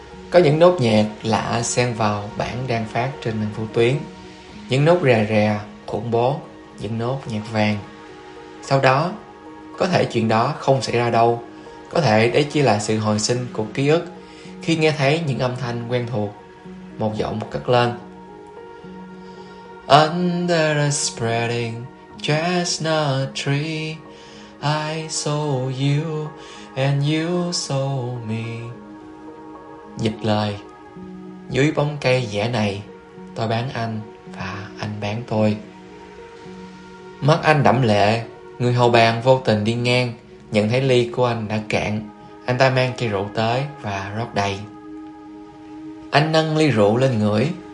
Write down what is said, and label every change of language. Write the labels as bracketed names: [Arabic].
[Vietnamese] Có những nốt nhạc lạ xen vào bảng đang phát trên màn vô tuyến. Những nốt rè rè, khủng bố, những nốt nhạc vàng. Sau đó, có thể chuyện đó không xảy ra đâu. Có thể đấy chỉ là sự hồi sinh của ký ức khi nghe thấy những âm thanh quen thuộc. Một giọng cất lên. [English] Under a spreading chestnut tree, I saw you and you saw me. [Vietnamese] Dịch lời. Dưới bóng cây dẻ này, tôi bán anh và anh bán tôi. Mắt anh đẫm lệ. Người hầu bàn vô tình đi ngang, nhận thấy ly của anh đã cạn. Anh ta mang chai rượu tới và rót đầy. Anh nâng ly rượu lên ngửi.